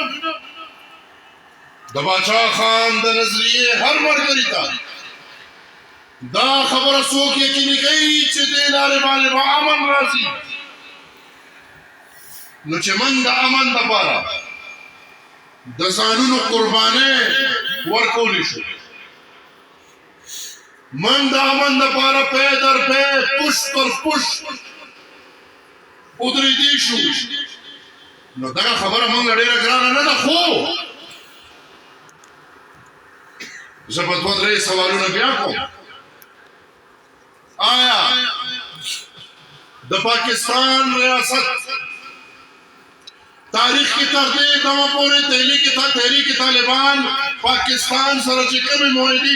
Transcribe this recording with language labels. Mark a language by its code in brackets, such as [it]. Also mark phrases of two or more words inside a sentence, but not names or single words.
[ps] د باچا خان د نظریه هر مرګري ته دا خبره څوک یقیني کوي چې د لارې باندې به امن راځي نو چې من د امن لپاره د ځانونو قربانۍ ورکولی شو من د امن لپاره [fa] پی در پی پشت پر پشت [ps] ودرېدی شو نو دغه خبره موږ ډېره ګرانه نه ده خو زه په دوه درې سوالونه بیا کوم آیا د پاکستان ریاست تاریخ کی تر دې دمه پورې تحریک طالبان پاکستان سره چې کومې معاهدې